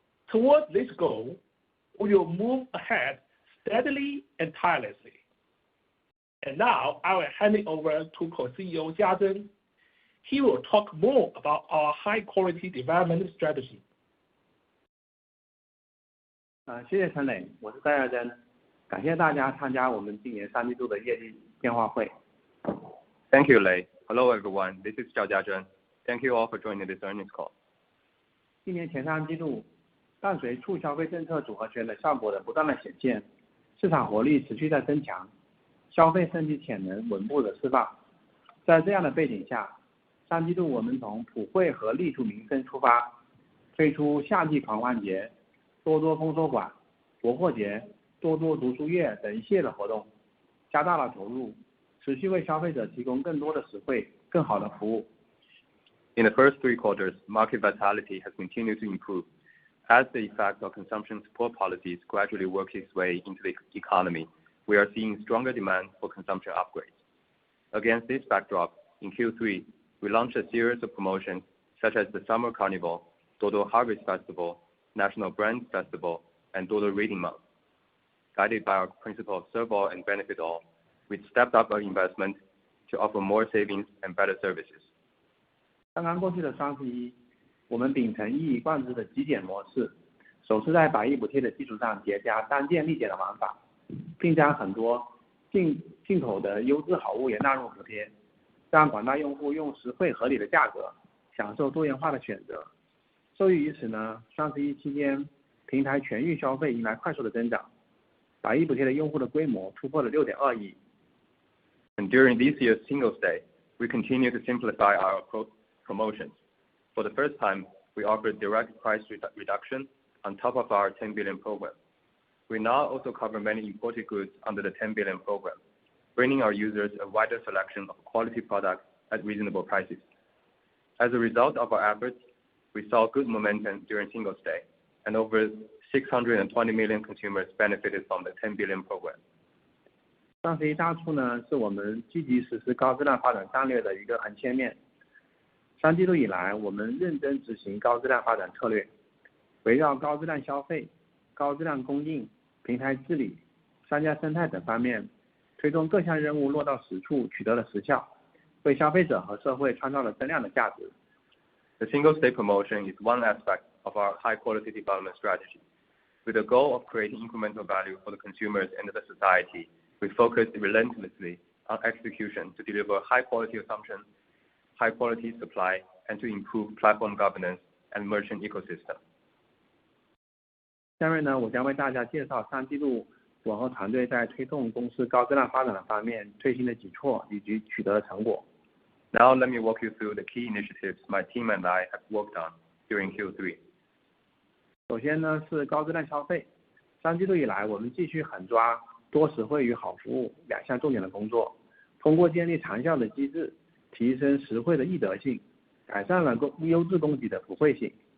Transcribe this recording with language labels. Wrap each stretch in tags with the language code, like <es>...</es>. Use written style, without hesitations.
<en>Towards this goal, we will move ahead steadily and tirelessly. And now I will hand it over to Co-CEO Jia Zhen. He will talk more about our high-quality development strategy.</en> <zh>谢谢陈磊，我是戴亚珍，感谢大家参加我们今年3季度的业绩电话会。</zh> <en>Thank you, Lei. Hello, everyone. This is Zhao Jiazhen. Thank you all for joining this earnings call.</en> <zh>今年前3季度，伴随促消费政策组合拳的效果的不断的显现，市场活力持续在增强，消费升级潜能稳步的释放。在这样的背景下，3季度我们从普惠和利图民生出发，推出夏季狂欢节、多多丰收馆、国货节、多多读书月等一系列的活动，加大了投入，持续为消费者提供更多的实惠、更好的服务。</zh> <en>In the first 3 quarters, market vitality has continued to improve as the effect of consumption support policies gradually work its way into the economy. We are seeing stronger demand for consumption upgrades. Against this backdrop, in Q3, we launched a series of promotions such as the Summer Carnival, Duoduo Harvest Festival, National Brand Festival, and Duoduo Reading Month. Guided by our principle of serve all and benefit all, we stepped up our investment to offer more savings and better services.</en> <zh>刚刚过去的双十一，我们秉承一以贯之的极简模式，首次在百亿补贴的基础上叠加单件立减的玩法，并将很多进口的优质好物也纳入补贴，让广大用户用实惠合理的价格享受多元化的选择。受益于此呢，双十一期间平台全域消费迎来快速的增长，百亿补贴的用户的规模突破了 6.2 亿。</zh> <en>And during this year's Singles Day, we continue to simplify our promotions. For the first time, we offered direct price reduction on top of our 10 billion program. We now also cover many imported goods under the 10 billion program, bringing our users a wider selection of quality products at reasonable prices. As a result of our efforts, we saw good momentum during Singles Day, and over 620 million consumers benefited from the 10 billion program.</en> <zh>双十一大促呢，是我们积极实施高质量发展战略的一个横切面。 3季度以来，我们认真执行高质量发展策略，围绕高质量消费、高质量供应、平台治理、商家生态等方面，推动各项任务落到实处，取得了实效，为消费者和社会创造了增量的价值。</zh> <en>The Singles Day promotion is one aspect of our high-quality development strategy. With the goal of creating incremental value for the consumers and the society, we focus relentlessly on execution to deliver high-quality assumption, high-quality supply, and to improve platform governance and merchant ecosystem.</en> <zh>下面呢，我将为大家介绍3季度我和团队在推动公司高质量发展的方面推行的举措以及取得的成果。</zh> <en>Now let me walk you through the key initiatives my team and I have worked on during Q3.</en> <zh>首先呢是高质量消费。 3季度以来，我们继续狠抓多实惠与好服务2项重点的工作，通过建立长效的机制，提升实惠的易得性，改善了优质供给的普惠性。</zh>